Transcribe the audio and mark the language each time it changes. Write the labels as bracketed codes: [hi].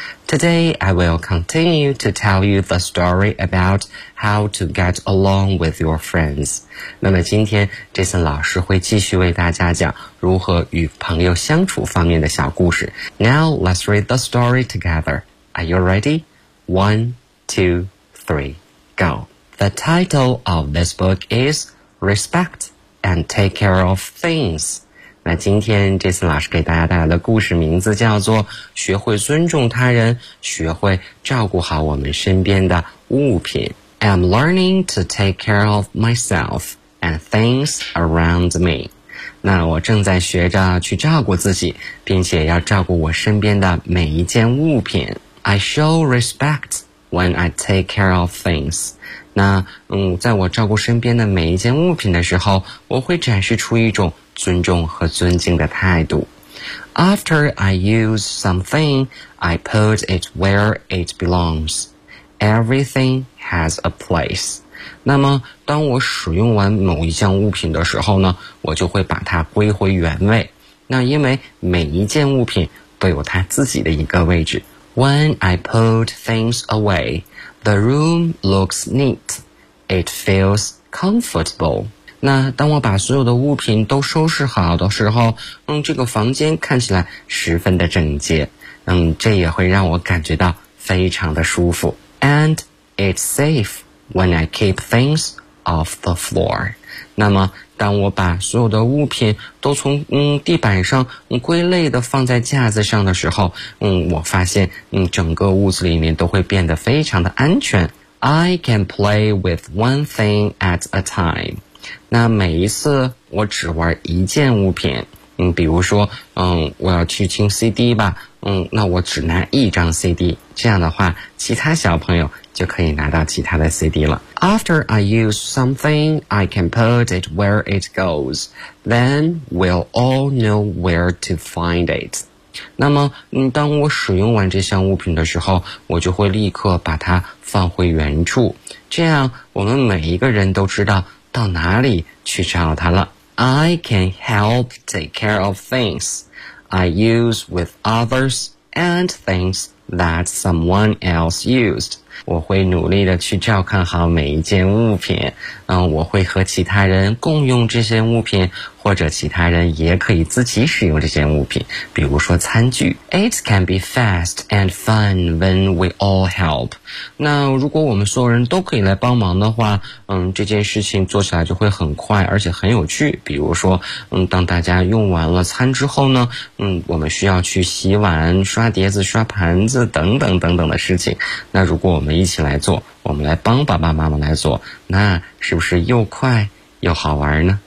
[en] Today I will continue to tell you the story about how to get along with your friends. [zh] 那么今天 Jason 老师会继续为大家讲如何与朋友相处方面的小故事。 [en] Now let's read the story together. Are you ready? 1, 2, 3, go. The title of this book is Respect. And take care of things. [zh] 那今天 Jason 老师给大家带来的故事名字叫做学会尊重他人，学会照顾好我们身边的物品。 [en] I'm learning to take care of myself and things around me. [zh] 那我正在学着去照顾自己，并且要照顾我身边的每一件物品。 [en] I show respect when I take care of things. [zh] 那在我照顾身边的每一件物品的时候，我会展示出一种尊重和尊敬的态度。 [en] After I use something, I put it where it belongs. Everything has a place. [zh] 那么当我使用完某一件物品的时候呢，我就会把它归回原位。那因为每一件物品都有它自己的一个位置。 [en] When I put things awayThe room looks neat. It feels comfortable. [zh] 那当我把所有的物品都收拾好的时候，这个房间看起来十分的整洁，这也会让我感觉到非常的舒服。 [en] And it's safe when I keep things off the floor. [zh] 那么当我把所有的物品都从地板上归类的放在架子上的时候，我发现整个屋子里面都会变得非常的安全。 [en] I can play with one thing at a time. [zh] 那每一次我只玩一件物品，比如说我要去听 CD 吧，那我只拿一张 CD， 这样的话其他小朋友就可以拿到其他的 CD 了。 [en] After I use something, I can put it where it goes. Then we'll all know where to find it. [zh] 那么当我使用完这项物品的时候，我就会立刻把它放回原处，这样我们每一个人都知道到哪里去找它了。 [en] I can help take care of things I use with others and things that someone else used. [zh] 我会努力的去照看好每一件物品。我会和其他人共用这些物品，或者其他人也可以自己使用这件物品，比如说餐具。 [en] It can be fast and fun when we all help. [zh] 那如果我们所有人都可以来帮忙的话，这件事情做起来就会很快，而且很有趣。比如说，当大家用完了餐之后呢，我们需要去洗碗、刷碟子、刷盘子等等等等的事情。那如果我们一起来做，我们来帮爸爸妈妈来做，那是不是又快又好玩呢？